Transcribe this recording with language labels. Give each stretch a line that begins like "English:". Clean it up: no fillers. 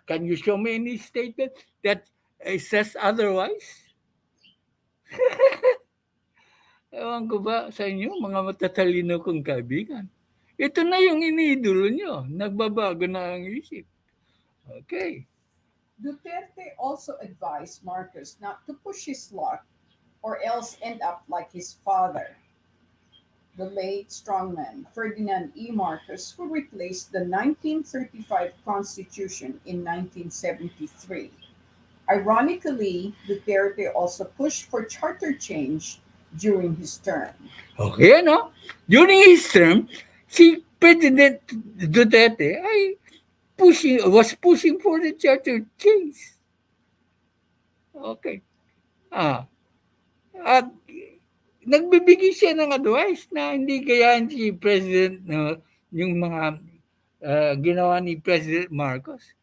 English: Can you show me any statement that says otherwise?
Filipino: Ewan ko ba sa inyo, mga matatalino kong kaibigan. Ito na yung iniidolo nyo. Nagbabago na ang isip. Okay.
English: Duterte also advised Marcos not to push his luck or else end up like his father. the late strongman Ferdinand E. Marcos, who replaced the 1935 Constitution in 1973. Ironically, Duterte also pushed for charter change during his term.
Filipino: Okay, ano?
English: During his term, si President Duterte ay was pushing for the charter change. Okay.
Filipino: Ah, at nagbibigay siya ng advice na hindi gayahin si President yung mga ginawa ni President Marcos.